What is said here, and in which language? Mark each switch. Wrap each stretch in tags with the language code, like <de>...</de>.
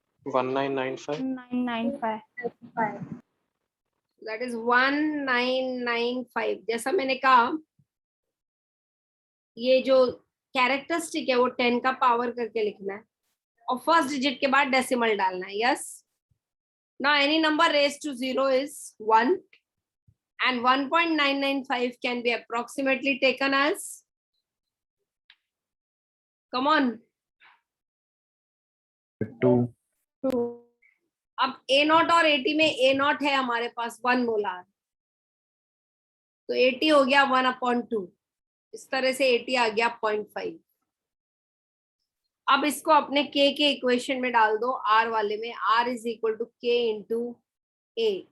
<en>1995. 995. 5. That is 1995।</en> <hi>जैसा मैंने कहा, ये जो कैरेक्टरिस्टिक है वो 10 का पावर करके लिखना है और फर्स्ट डिजिट के बाद डेसिमल डालना है।</hi> <en>Yes, now any number raise to 0 इज 1 and 1.995 can be approximately taken as, come on, 2. 2.</en> <hi>अब A0 और 80 में A0 है हमारे पास 1 मोलार, तो 80 हो गया 1/2, इस तरह से 80 आ गया 0.5। अब इसको अपने K के इक्वेशन में डाल दो, R वाले में, R is equal to K into A।</hi>